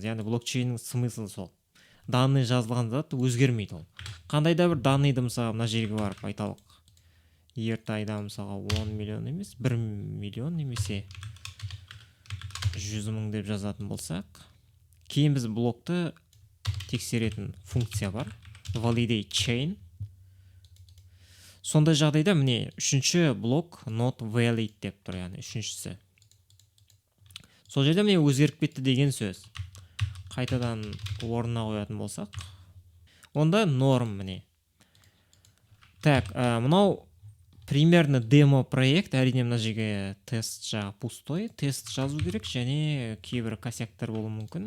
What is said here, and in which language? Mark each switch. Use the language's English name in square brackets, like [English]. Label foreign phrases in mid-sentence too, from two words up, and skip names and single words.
[Kazakh] Яғни блокчейннің смыслы сол. Данный жазылған зат өзгермейді ол. Қандайда бір данныйды мысалға мына жерге барып айталық. Ертайда мысалға 10 миллион емес, 1 миллион немесе 100 мың деп жазатын болсақ, кейін біз блокты тексеретін функция бар. [English] Validate chain. [Kazakh] Сондай жағдайда міне үшінші блок [English] not valid [Kazakh] деп тұр, яғни үшіншісі. Сол жерде міне өзгеріп кетті деген сөз. Қайтадан орнына қоятын болсақ, онда norm міне. Так, мынау [Russian] примерно демо проект, [Kazakh] әрине мына жерге тест жағы пустой, тест жазу керек және кейбір косяктар болуы мүмкін.